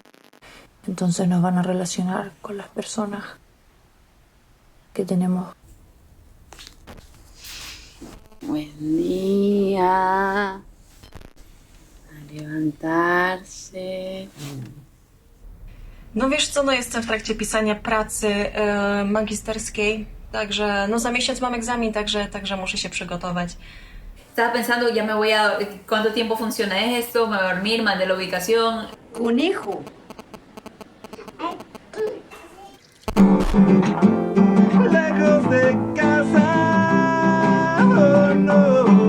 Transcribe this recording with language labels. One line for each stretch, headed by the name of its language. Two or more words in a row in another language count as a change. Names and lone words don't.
Spanish: Entonces nos van a relacionar con las personas que tenemos. Buen día. A levantarse.
Polish: No wiesz co, jestem w trakcie pisania pracy magisterskiej, także no za miesiąc mam egzamin, także muszę się przygotować.
Spanish: Estaba pensando, ya me voy a... ¿Cuánto tiempo funciona esto? Me voy a dormir, mandé la ubicación. Conejo. Lejos de casa, oh no.